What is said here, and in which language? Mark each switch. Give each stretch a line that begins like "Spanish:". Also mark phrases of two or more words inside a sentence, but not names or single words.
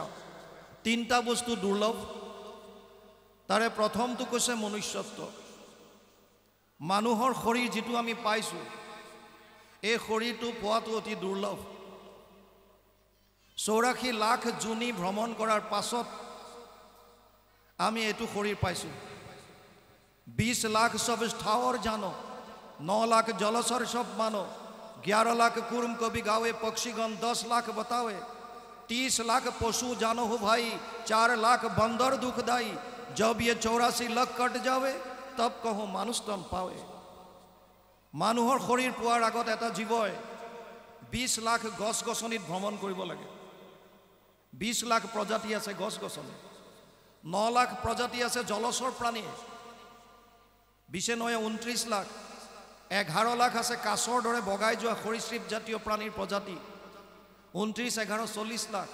Assamese: তিনিটা বস্তু দুৰ্লভ। তাৰে প্ৰথমটো কৈছে মনুষ্যত্ব। মানুহৰ শৰীৰ যিটো আমি পাইছোঁ, এই শৰীৰটো পোৱাটো অতি দুৰ্লভ। 84 লাখ জুনি ভ্ৰমণ কৰাৰ পাছত আমি এইটো শৰীৰ পাইছোঁ।
Hindi: 20 लाख सब ठावर जानो, 9 लाख जलचर सब मानो, 11 लाख कुर्म कभी गावे, पक्षीगण 10 लाख बतावे, 30 लाख पशु जानो हो भाई, 4 लाख बंदर दुखदाई। जब ये 84 लाख कट जावे तब कहो मानुष तन पावे।
Assamese: মানুহৰ শৰীৰ পোৱাৰ আগত এটা জীৱই 20 লাখ গছ গছনিত ভ্ৰমণ কৰিব লাগে। 20 লাখ প্ৰজাতি আছে গছ গছনি, 9 লাখ প্ৰজাতি আছে জলচৰ প্ৰাণী, 29 লাখ, 11 লাখ আছে কাছৰ দৰে বগাই যোৱা সৰীসৃপ জাতীয় প্ৰাণীৰ প্ৰজাতি, 29 11 40 লাখ।